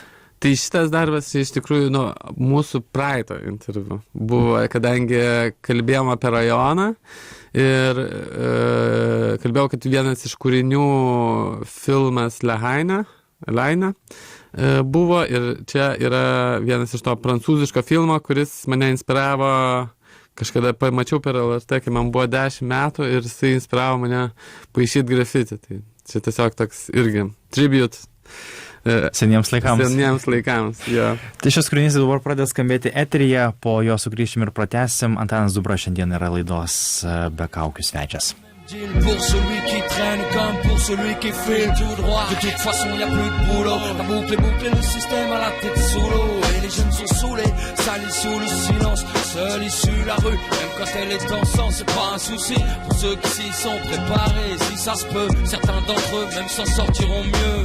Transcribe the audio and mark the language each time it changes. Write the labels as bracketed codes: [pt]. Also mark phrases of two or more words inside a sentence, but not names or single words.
[lt] Tai šitas darbas iš tikrųjų mūsų praeito interviu buvo, kadangi kalbėjom apie rajoną ir kalbėjau, kad vienas iš kūrinių filmas Leina buvo ir čia yra vienas iš to prancūziško filmo, kuris mane inspiravo, kažkada pamačiau per LRT, kai man buvo 10 metų ir jisai inspiravo mane paišyti grafiti. Tai čia tiesiog toks irgi tribute. Seniems laikams, jo. Tai šis kūrinys dabar pradeda skambėti eteryje, po jo sugrįšim ir pratęsim. Antanas Zubra šiandien yra laidos Be kaukių svečias. [fr] Pour celui qui traîne comme pour celui qui file tout droit. De toute façon y a plus de boulot. La boucle est bouclée, le système à la tête sous l'eau. Et les jeunes sont saoulés, salis sous le silence. Seule issue la rue, même quand elle est en sang, c'est pas un souci. Pour ceux qui s'y sont préparés, si ça se peut, certains d'entre eux même s'en sortiront mieux.